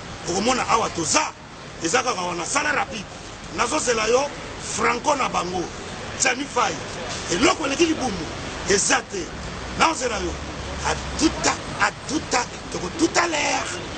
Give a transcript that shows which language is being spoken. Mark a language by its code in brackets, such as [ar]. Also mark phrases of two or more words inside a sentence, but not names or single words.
[ln] Okomona awa toza. Eza kaka wana, sala rapide. Nazozela yo, Franco na bango. Tiani Faye. Eloko eleki libumu, eza te. Nazozela yo. [fr] A tout à, à tout à, toko tout à l'heure.